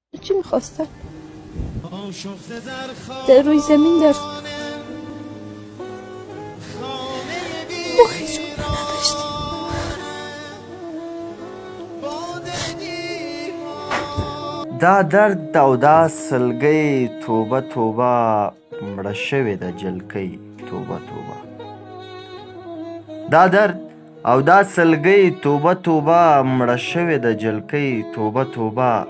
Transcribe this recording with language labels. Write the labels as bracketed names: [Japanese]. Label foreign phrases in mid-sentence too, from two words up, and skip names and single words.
[Persian] چی میخواستن؟ در روی زمین در ما هیچ عمر نداشتیم. [Pashto] دا درد او دا سلګۍ توبه توبه مړه شوې ده جلکۍ توبه توبه. دا درد او دا سلګۍ توبه توبه مړه شوې ده جلکۍ توبه توبه.